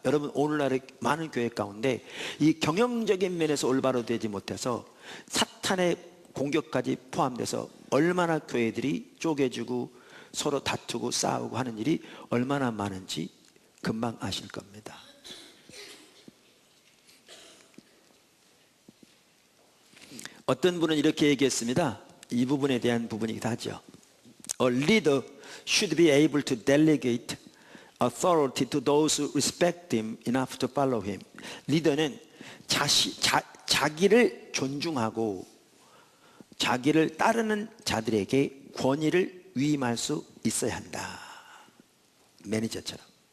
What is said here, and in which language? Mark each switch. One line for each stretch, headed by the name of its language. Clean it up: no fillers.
Korean: 여러분 오늘날의 많은 교회 가운데 이 경영적인 면에서 올바로 되지 못해서 사탄의 공격까지 포함돼서 얼마나 교회들이 쪼개지고 서로 다투고 싸우고 하는 일이 얼마나 많은지 금방 아실 겁니다. 어떤 분은 이렇게 얘기했습니다. 이 부분에 대한 부분이기도 하죠.
English: A leader should be able to delegate authority to those who respect him enough to follow him.
Korean: 리더는 자기를 존중하고 자기를 따르는 자들에게 권위를 위임할 수 있어야 한다. 매니저처럼.